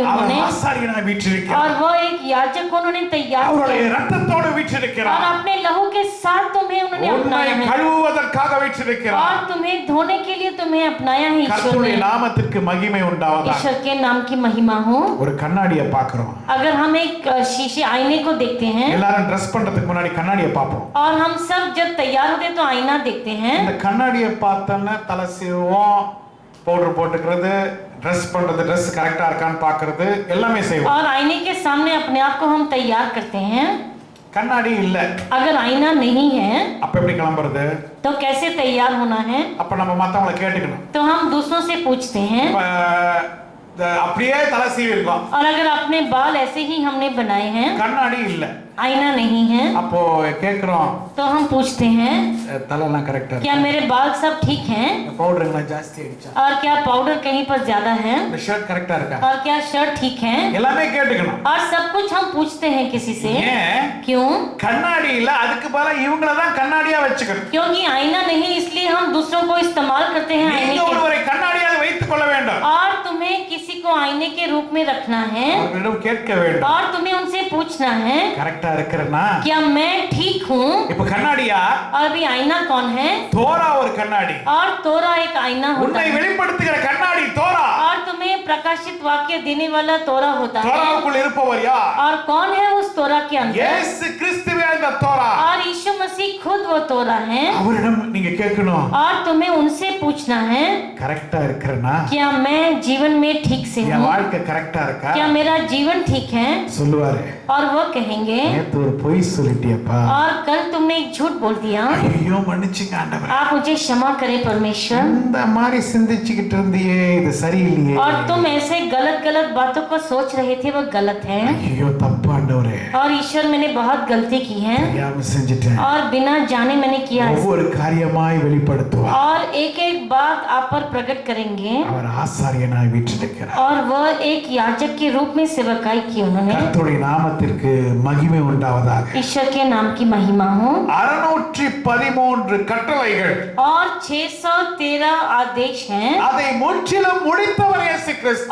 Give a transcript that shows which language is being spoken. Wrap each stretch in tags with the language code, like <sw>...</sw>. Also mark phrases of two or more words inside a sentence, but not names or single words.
<ta>அவர்</ta> <hi>उन्होंने,</hi> <ta>ஆசாரியனாய் வீற்றிருக்கிறார்.</ta> <hi>और वो एक याजक को उन्होंने तैयार</hi> <ta>அவருடைய</ta> <hi>किया,</hi> <ta>இரத்தத்தோடு</ta> <hi>और</hi> <ta>வீற்றிருக்கிறார்.</ta> <hi>अपने लहू के साथ तुम्हें उन्होंने</hi> <ta>உன்னை</ta> <hi>अपनाया है,</hi> <ta>கழுவுவதற்காக வீற்றிருக்கிறார்.</ta> <hi>और तुम्हें धोने के लिए तुम्हें अपनाया है ईश्वर</hi> <ta>கர்த்தருடைய</ta> <hi>ने.</hi> <ta>நாமத்திற்கு மகிமை உண்டாவதாக.</ta> <hi>ईश्वर के नाम की महिमा हो.</hi> <ta>ஒரு கண்ணாடியை பார்க்கிறோம்.</ta> <hi>अगर हम एक शीशे आईने को देखते हैं,</hi> <ta>எல்லாரும் ட்ரெஸ் பண்றதுக்கு முன்னாடி கண்ணாடியை பார்ப்போம்.</ta> <hi>और हम सब जब तैयार होते हैं तो आईना देखते हैं,</hi> <ta>இந்த கண்ணாடியை பார்த்தோன்னா தலை சீவுவோம், பவுடர் போட்டுக்கிறது, ட்ரெஸ் பண்றது, ட்ரெஸ் கரெக்டா இருக்கான்னு பாக்குறது எல்லாமே செய்வோம்.</ta> <hi>और आईने के सामने अपने आप को हम तैयार करते हैं।</hi> <ta>கண்ணாடி இல்ல,</ta> <hi>अगर आईना नहीं है</hi> <ta>அப்ப எப்படி கிளம்புறது?</ta> <hi>तो कैसे तैयार होना है?</hi> <ta>அப்ப நம்ம மத்தவங்கள கேட்டுக்கணும்.</ta> <hi>तो हम दूसरों से पूछते हैं।</hi> <ta>இப்ப அப்படியே தலை சீவி இருக்கோம்,</ta> <hi>और अगर अपने बाल ऐसे ही हमने बनाए हैं,</hi> <ta>கண்ணாடி இல்ல,</ta> <hi>आईना नहीं है,</hi> <ta>அப்போ கேக்குறோம்,</ta> <hi>तो हम पूछते हैं</hi> <ta>தலைலாம் கரெக்டா</ta> <hi>क्या मेरे बाल सब ठीक हैं?</hi> <ta>பவுடர் எல்லாம் ஜாஸ்தி ஆயிடுச்சா?</ta> <hi>और क्या पाउडर कहीं पर ज्यादा है?</hi> <ta>இந்த ஷர்ட் கரெக்டா இருக்கா?</ta> <hi>और क्या शर्ट ठीक है?</hi> <ta>எல்லாமே கேட்டுக்கணும்.</ta> <hi>और सब कुछ हम पूछते हैं किसी से।</hi> <ta>ஏன்?</ta> <hi>क्यों?</hi> <ta>கண்ணாடி இல்ல, அதுக்கு பதிலா இவங்கள தான் கண்ணாடியா வச்சுக்கணும்.</ta> <hi>क्योंकि आईना नहीं, इसलिए हम दूसरों को इस्तेमाल करते हैं आईने</hi> <ta>நீங்க</ta> <hi>के।</hi> <ta>ஒருவரை கண்ணாடியாக வைத்துக் கொள்ள வேண்டும்,</ta> <hi>और तुम्हें किसी को आईने के रूप में रखना है</hi> <ta>அவர்களிடம் கேட்க வேண்டும்,</ta> <hi>और तुम्हें उनसे पूछना है</hi> <ta>கரெக்டா இருக்கிறனா?</ta> <hi>क्या मैं ठीक हूँ?</hi> <ta>இப்ப கண்ணாடியா?</ta> <hi>और अभी आईना कौन है?</hi> <ta>தோரா ஒரு கண்ணாடி,</ta> <hi>और तोरा एक आईना होता</hi> <ta>உன்னை</ta> <hi>है।</hi> <ta>வெளிப்படுத்துகிற கண்ணாடி தோரா.</ta> <hi>और तुम्हें प्रकाशित वाक्य देने वाला तोरा होता है।</hi> <ta>தோராவுக்குள் இருப்பவர் யார்?</ta> <hi>और कौन है उस तोरा के अंदर?</hi> <ta>இயேசு கிறிஸ்துவே அந்த தோரா.</ta> <hi>और यीशु मसीह खुद वो तोरा है।</hi> <ta>அவரிடம் நீங்க கேட்கணும்,</ta> <hi>और तुम्हें उनसे पूछना है</hi> <ta>கரெக்டா இருக்கிறனா?</ta> <hi>क्या मैं जीवन में ठीक से</hi> <ta>என்</ta> <hi>हूँ?</hi> <ta>வாழ்க்கை கரெக்டா இருக்கா?</ta> <hi>क्या मेरा जीवन ठीक है?</hi> <ta>சொல்லுவாரு,</ta> <hi>और वो कहेंगे</hi> <ta>நேத்து ஒரு பொய் சொல்லிட்டியப்பா,</ta> <hi>और कल तुमने एक झूठ बोल दिया,</hi> <ta>ஐயோ மன்னிச்சுங்க ஆண்டவரே,</ta> <hi>आप मुझे क्षमा करें परमेश्वर।</hi> <ta>இந்த மாதிரி சிந்திச்சுக்கிட்டு இருந்தியே, இது சரியில்லையே,</ta> <hi>और तुम ऐसे गलत गलत बातों को सोच रहे थे, वो गलत है।</hi> <ta>ஐயோ தப்பு ஆண்டவரே,</ta> <hi>और ईश्वर मैंने बहुत गलती की है</hi> <ta>தெரியாம செஞ்சுட்டேன்.</ta> <hi>और बिना जाने मैंने किया है।</hi> <ta>ஒவ்வொரு காரியமாய் வெளிப்படுத்துவார்.</ta> <hi>और एक एक बात आप पर प्रकट करेंगे।</hi> <ta>அவர் ஆசாரியனாய் வீற்றிருக்கிறார்.</ta> <hi>और वह एक याजक के रूप में सेवकाई की उन्होंने।</hi> <ta>கர்த்தருடைய நாமத்திற்கு மகிமை உண்டாவதாக.</ta> <hi>ईश्वर के नाम की महिमा हो।</hi> <ta>613 கட்டளைகள்,</ta> <hi>और 613 आदेश हैं।</hi> <ta>அதை முற்றிலும் முடித்தவர் இயேசு கிறிஸ்து.</ta>